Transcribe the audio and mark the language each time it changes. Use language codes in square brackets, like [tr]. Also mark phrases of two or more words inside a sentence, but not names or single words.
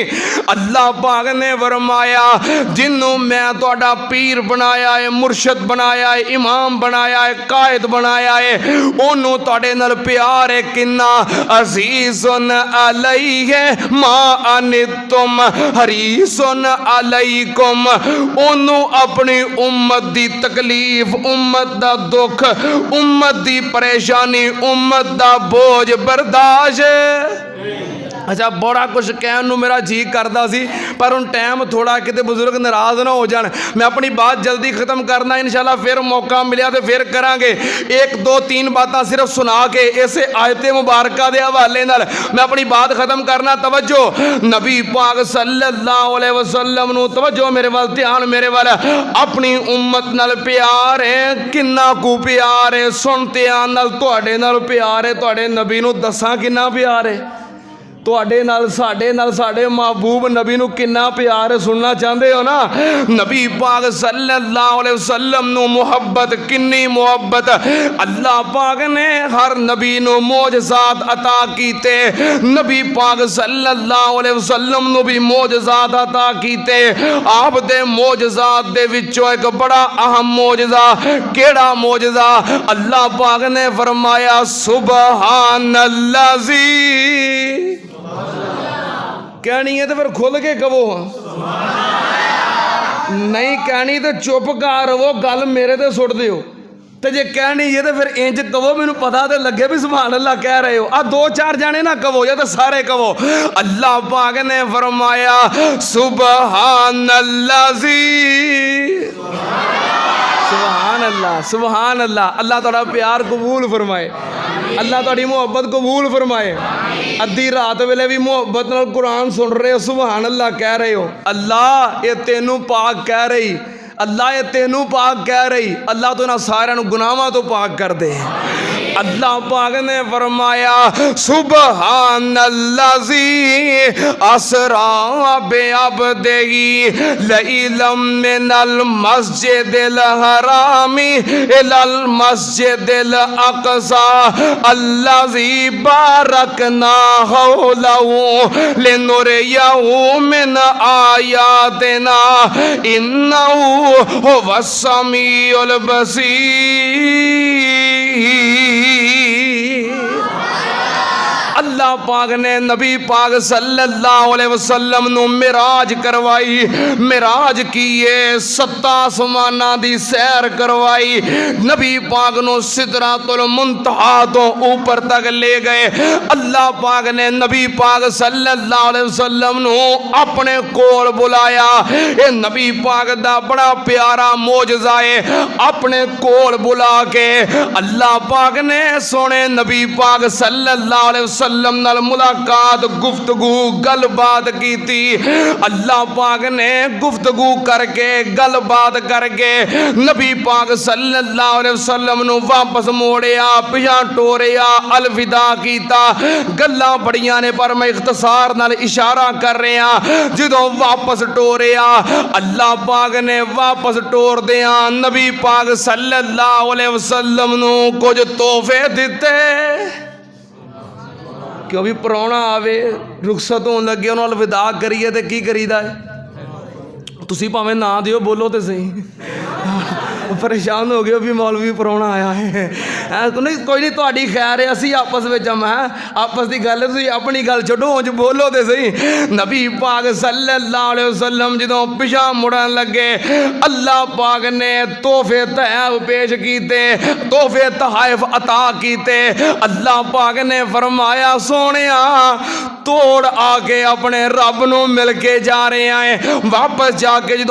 [pa] ਅੱਲਾਹ ਪਾਕ ਨੇ ਫਰਮਾਇਆ ਜਿਹਨੂੰ ਮੈਂ ਤੁਹਾਡਾ ਪੀਰ ਬਣਾਇਆ ਹੈ, ਮੁਰਸ਼ਦ ਬਣਾਇਆ ਹੈ, ਇਮਾਮ ਬਣਾਇਆ ਹੈ, ਕਾਇਦ ਬਣਾਇਆ ਹੈ, ਉਹਨੂੰ ਤੁਹਾਡੇ ਨਾਲ ਪਿਆਰ ਹੈ ਕਿੰਨਾ। [ar] عزيز عليه ما عنتم حريص عليكم. [pa] ਉਹਨੂੰ ਆਪਣੀ ਉਮਤ ਦੀ ਤਕਲੀਫ, ਉਮਤ ਦਾ ਦੁੱਖ, ਉੱਮਤ ਦੀ ਪਰੇਸ਼ਾਨੀ, ਉੱਮਤ ਦਾ ਬੋਝ ਬਰਦਾਸ਼ਤ। ਅੱਛਾ ਬੜਾ ਕੁਝ ਕਹਿਣ ਨੂੰ ਮੇਰਾ ਜੀ ਕਰਦਾ ਸੀ ਪਰ ਹੁਣ ਟਾਈਮ ਥੋੜ੍ਹਾ ਕਿਤੇ ਬਜ਼ੁਰਗ ਨਾਰਾਜ਼ ਨਾ ਹੋ ਜਾਣ। ਮੈਂ ਆਪਣੀ ਬਾਤ ਜਲਦੀ ਖ਼ਤਮ ਕਰਨਾ, ਇੰਸ਼ਾਅੱਲਾਹ ਫਿਰ ਮੌਕਾ ਮਿਲਿਆ ਤੋ ਫਿਰ ਕਰਾਂਗੇ। ਇਕ ਦੋ ਤਿੰਨ ਬਾਤਾਂ ਸਿਰਫ਼ ਸੁਣਾ ਕੇ ਇਸ ਆਇਤ ਮੁਬਾਰਕਾ ਦੇ ਹਵਾਲੇ ਨਾਲ ਮੈਂ ਆਪਣੀ ਬਾਤ ਖ਼ਤਮ ਕਰਨਾ। ਤਵੱਜੋ ਨਬੀ ਪਾਕ [ar] صلى الله عليه وسلم [pa] ਨੂੰ ਤਵੱਜੋ ਮੇਰੇ ਵੱਲ, ਧਿਆਨ ਮੇਰੇ ਵੱਲ। ਆਪਣੀ ਉੱਮਤ ਨਾਲ ਪਿਆਰ ਹੈ, ਕਿੰਨਾ ਕੁ ਪਿਆਰ ਹੈ। ਸੁਣ ਧਿਆਨ ਨਾਲ, ਤੁਹਾਡੇ ਨਾਲ ਪਿਆਰ ਹੈ, ਤੁਹਾਡੇ ਨਬੀ ਨੂੰ ਦੱਸਾਂ ਕਿੰਨਾ ਪਿਆਰ ਹੈ। ਤੁਹਾਡੇ ਨਾਲ ਸਾਡੇ ਮਹਿਬੂਬ ਨਬੀ ਨੂੰ ਕਿੰਨਾ ਪਿਆਰ ਹੈ। ਸੁਣਨਾ ਚਾਹਤੇ ਹੋ ਨਾ? ਨਬੀ ਪਾਕ [ar] صلى الله عليه وسلم [pa] ਨੂੰ ਮੁਹੱਬਤ, ਕਿੰਨੀ ਮੁਹੱਬਤ। ਅੱਲਾਹ ਪਾਕ ਨੇ ਹਰ ਨਬੀ ਨੂੰ ਮੋਜਜ਼ਾਤ ਅਤਾ ਕੀਤੇ। ਨਬੀ ਪਾਕ [ar] صلى الله عليه وسلم [pa] ਨੂੰ ਭੀ ਮੋਜਜ਼ਾਤ ਅਤਾ ਕੀਤੇ। ਆਪ ਦੇ ਮੋਜਜ਼ਾਤ ਦੇ ਵਿਚੋਂ ਇਕ ਬੜਾ ਅਹਿਮ ਮੋਜਜ਼ਾ, ਕਿਹੜਾ ਮੋਜਜ਼ਾ? ਅੱਲਾਹ ਪਾਕ ਨੇ ਫ਼ਰਮਾਇਆ ਸੁਬਹਾਨੱਲਜ਼ੀ। ਕਹਿਣੀ ਹੈ ਤੋ ਫਿਰ ਖੁੱਲ੍ਹ ਕੇ ਕਹੋ, ਨਹੀਂ ਕਹਿਣੀ ਤੋ ਚੁੱਪ ਕਰ ਰਹੋ, ਗੱਲ ਮੇਰੇ ਤੇ ਸੁੱਟ ਦਿਓ। ਤੋ ਜੇ ਕਹਿਣੀ ਹੈ ਤੋ ਫਿਰ ਇੰਜ ਕਹੋ, ਮੈਨੂੰ ਪਤਾ ਤੋ ਲੱਗੇ ਭਈ [ar] سبحان الله [pa] ਕਹਿ ਰਹੇ ਹੋ। ਆ ਦੋ ਚਾਰ ਜਣੇ ਨਾ ਕਹੋ ਯਾ ਤੋ ਸਾਰੇ ਕਹੋ। ਅੱਲਾਹ ਪਾਕ ਨੇ ਫ਼ਰਮਾਇਆ ਸੁਬਹਾਨੱਲਜ਼ੀ। [ar] سبحان الله، سبحان الله. [pa] ਅੱਲਾਹ ਤੁਹਾਡਾ ਪਿਆਰ ਕਬੂਲ ਫ਼ਰਮਾਏ, ਅੱਲਾਹ ਤੁਹਾਡੀ ਮੁਹੱਬਤ ਕਬੂਲ ਫ਼ਰਮਾਏ। ਅੱਧੀ ਰਾਤ ਵੇਲੇ ਭੀ ਮੁਹੱਬਤ ਨਾਲ ਕੁਰਾਨ ਸੁਣ ਰਹੇ ਹੋ, [ar] سبحان الله [pa] ਕਹਿ ਰਹੇ ਹੋ। ਅੱਲਾਹ ਏ ਤੈਨੂੰ ਪਾਕ ਕਹਿ ਰਹੀ, ਅੱਲਾਹ ਏ ਤੈਨੂੰ ਪਾਕ ਕਹਿ ਰਹੀ। ਅੱਲਾਹ ਤੋ ਇਨ੍ਹਾਂ ਸਾਰਿਆਂ ਨੂੰ ਗੁਨਾਹਾਂ ਤੋਂ ਪਾਕ ਕਰ ਦੇ। ਅੱਲਾਹ ਪਾਕ ਨੇ ਫ਼ਰਮਾਇਆ [ar] سبحان الذي أسرى بعبده ليلا من المسجد الحرام إلى المسجد الأقصى الذي باركنا حوله لنريه من آياتنا إنه هو السميع البصير. [pa] ਅੱਲਾਹ ਪਾਕ ਨੇ ਨਬੀ ਪਾਕ [ar] صلى الله عليه وسلم [pa] ਨੂੰ ਮਿਅਰਾਜ ਕਰਵਾਈ। ਮਿਅਰਾਜ ਕੀਏ 7 ਆਸਮਾਨਾਂ ਦੀ ਸੈਰ ਕਰਵਾਈ। ਨਬੀ ਪਾਕ ਨੂੰ ਸਿਦਰਤੁਲ ਮੁੰਤਹਾ ਤੋਂ ਉੱਪਰ ਤੱਕ ਲੈ ਗਏ। ਅੱਲਾਹ ਪਾਕ ਨੇ ਨਬੀ ਪਾਕ [ar] صلى الله عليه وسلم [pa] ਨੂੰ ਆਪਣੇ ਕੋਲ ਬੁਲਾਇਆ। ਏ ਨਬੀ ਪਾਕ ਦਾ ਬੜਾ ਪਿਆਰਾ ਮੋਜਜ਼ਾ ਹੈ। ਆਪਣੇ ਕੋਲ ਬੁਲਾ ਕੇ ਅੱਲਾਹ ਪਾਕ ਨੇ ਸੋਹਣੇ ਨਬੀ ਪਾਕ [ar] صلى الله عليه وسلم [pa] ਨਾਲ ਮੁਲਾਕਾਤ, ਗੁਫ਼ਤਗੂ, ਗੱਲਬਾਤ ਕੀ ਥੀ। ਅੱਲਾਹ ਪਾਕ ਨੇ ਗੁਫ਼ਤਗੂ ਕਰਕੇ, ਗੱਲਬਾਤ ਕਰਕੇ ਨਬੀ ਪਾਕ [ar] صلى الله عليه وسلم [pa] ਨੂੰ ਵਾਪਸ ਮੋੜਿਆ, ਪਿੱਛਾ ਟੋਰਿਆ, ਅਲਵਿਦਾ ਕੀਤਾ। ਗੱਲਾਂ ਬੜੀਆਂ ਨੇ ਪਰ ਮੈਂ ਇਖ਼ਤਿਸਾਰ ਨਾਲ ਇਸ਼ਾਰਾ ਕਰ ਰਿਹਾ। ਜਦੋਂ ਵਾਪਸ ਟੋਰਿਆ, ਅੱਲਾਹ ਪਾਕ ਨੇ ਵਾਪਸ ਟੋਰ ਦਿੱਤਾ ਨਬੀ ਪਾਕ [ar] صلى الله عليه وسلم [pa] ਨੂੰ ਕੁਝ ਤੋਹਫ਼ੇ ਦਿੱਤੇ। ਕੋਈ ਭੀ ਪਰਾਹੁਣਾ ਆਵੇ, ਰੁਖ਼ਸਤ ਹੋਣ ਲੱਗੇ, ਉਨ੍ਹਾਂ ਨੇ ਅਲਵਿਦਾ ਕਰੀਏ ਤੋ ਕੀ ਕਰੀਦਾ ਹੈ? ਤੁਸੀਂ ਭਾਵੇਂ ਨਾ ਦਿਓ, ਬੋਲੋ ਤੋ ਸਹੀ। ਪਰੇਸ਼ਾਨ ਹੋ ਗਏ ਭਈ ਮੌਲਵੀ ਪਰਾਹੁਣਾ ਆਇਆ ਹੈ ਨਹੀਂ ਕੋਈ ਨਹੀਂ ਤੁਹਾਡੀ ਖ਼ੈਰ ਹੈ ਅਸੀਂ ਆਪਸ ਮੇਂ ਮੈਂ ਆਪਸ ਕੀ ਗੱਲ ਤੁਸੀਂ ਆਪਣੀ ਗੱਲ ਛੱਡੋ ਉਂਜ ਬੋਲੋ ਤੋ ਸਹੀ ਨਬੀ ਪਾਕ [ar] صلى الله عليه وسلم [pa] ਜਦੋਂ ਪਿੱਛਾ ਮੁੜਨ ਲੱਗੇ ਅੱਲਾਹ ਪਾਕ ਨੇ ਤੋਹਫ਼ੇ ਤਹਫ਼ ਪੇਸ਼ ਕੀਤੇ ਤੋਹਫ਼ੇ ਤਹਾਇਫ਼ ਅਤਾ ਕੀਤੇ ਅੱਲਾਹ ਪਾਕ ਨੇ ਫ਼ਰਮਾਇਆ ਸੋਹਣਿਆ ਤੋੜ ਆ ਕੇ ਆਪਣੇ ਰੱਬ ਨੂੰ ਮਿਲ ਕੇ ਜਾ ਰਹੇ ਹੈਂ ਵਾਪਸ ਜਾ ਕੇ ਜੋ